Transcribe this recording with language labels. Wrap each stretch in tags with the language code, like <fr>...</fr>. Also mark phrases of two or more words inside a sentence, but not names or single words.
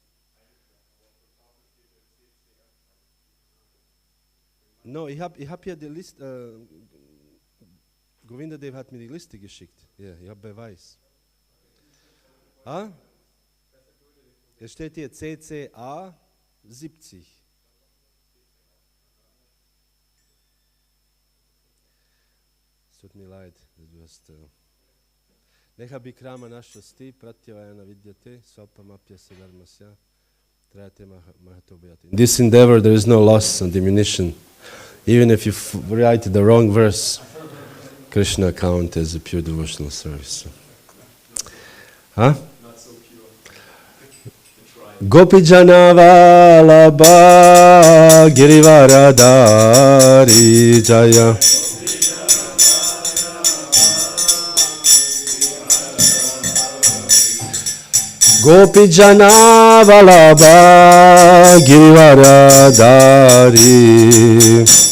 <de>No, ich hab hier die Liste, Govinda Dev hat mir die Liste geschickt. Ja, ich habe Beweis. Ah? Es steht hier CCA 70. Es tut mir leid, du hast...</de> <sa>Neha bikrama nashasti pratyavayana vidyate swalpamapyasya dharmasya trayate mahatobhyate.</sa> <en>In this endeavor there is no loss and diminution. Even if you write the wrong verse, Krishna count as a pure devotional service. Huh? Not so pure.</en> <sa>Gopijana Vallabha Girivaradari Jaya. Gopijana Vallabha Girivaradari</sa>